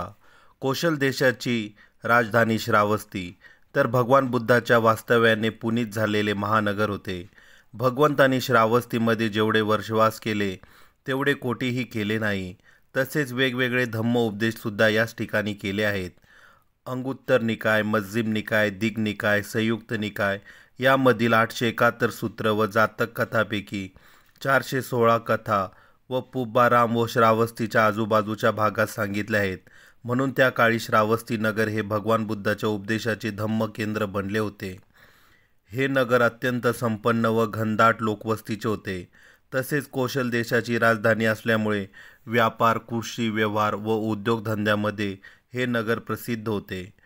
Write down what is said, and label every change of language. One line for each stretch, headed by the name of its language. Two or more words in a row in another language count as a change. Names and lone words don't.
Marathi: कोशल देशाची राजधानी श्रावस्ती तर भगवान बुद्धाच्या वास्तव्याने पुनीत झालेले महानगर होते. भगवंतांनी श्रावस्तीमध्ये जेवढे वर्षवास केले तेवढे कोटीही केले नाही. तसेच वेगवेगळे धम्म उपदेशसुद्धा याच ठिकाणी केले आहेत. अंगुत्तर निकाय, मज्जिम निकाय, दिग निकाय, संयुक्त निकाय यामधील 871 सूत्र व जातक कथापैकी 416 कथा व पुब्बाराम व श्रावस्तीच्या आजूबाजूच्या भागात सांगितल्या आहेत. म्हणून त्या काळी श्रावस्ती नगर हे भगवान बुद्धाच्या उपदेशाचे धम्म केंद्र बनले होते. हे नगर अत्यंत संपन्न व घनदाट लोकवस्तीचे होते. तसेच कोशल देशाची राजधानी असल्यामुळे व्यापार, कृषी व्यवहार व उद्योगधंद्यामध्ये हे नगर प्रसिद्ध होते.